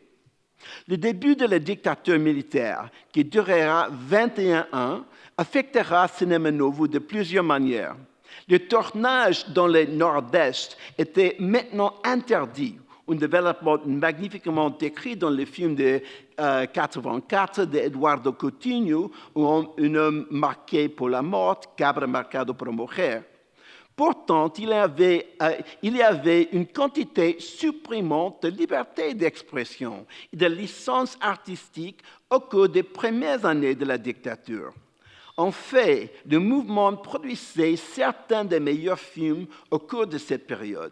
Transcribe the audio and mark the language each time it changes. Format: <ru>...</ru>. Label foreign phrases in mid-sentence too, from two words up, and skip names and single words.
<fr>Le début de la dictature militaire, qui durera 21 ans, affectera Cinema Novo de plusieurs manières. Le tournage dans le nord-est était maintenant interdit, un développement magnifiquement décrit dans le film de 1984 d'Eduardo Coutinho, où un homme marqué pour la mort, cabra marcado por mujer. Pourtant, il y avait une quantité supprimante de liberté d'expression et de licence artistique au cours des premières années de la dictature. En fait, le mouvement produisait certains des meilleurs films au cours de cette période.</fr>